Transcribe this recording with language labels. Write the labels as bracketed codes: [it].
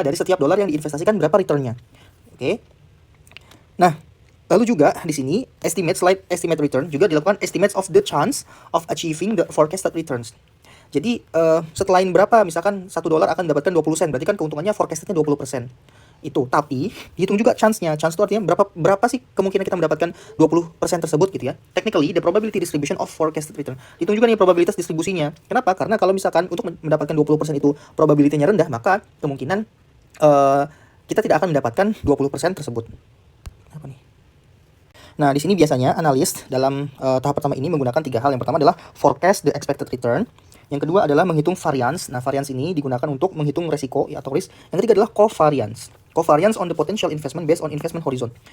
[id] Dari setiap dolar yang diinvestasikan berapa returnnya. Oke. Nah, lalu juga di sini estimate return juga dilakukan [en] estimates of the chance of achieving the forecasted returns. [id] Jadi setelah berapa, misalkan $1 akan mendapatkan 20 sen, berarti kan keuntungannya forecastednya 20%. Itu, tapi dihitung juga chance-nya. Chance itu artinya berapa sih kemungkinan kita mendapatkan 20% tersebut gitu ya. [en] Technically, the probability distribution of forecasted return. [id] Dihitung juga nih probabilitas distribusinya. Kenapa? Karena kalau misalkan untuk mendapatkan 20% itu probability-nya rendah, maka kemungkinan kita tidak akan mendapatkan 20% tersebut. Apa nih? Nah, di sini biasanya analis dalam tahap pertama ini menggunakan 3 hal. Yang pertama adalah [en] forecast the expected return. [id] Yang kedua adalah menghitung variance. Nah, variance ini digunakan untuk menghitung resiko ya, atau risk. Yang ketiga adalah covariance. [en] Covariance on the potential investment based on investment horizon.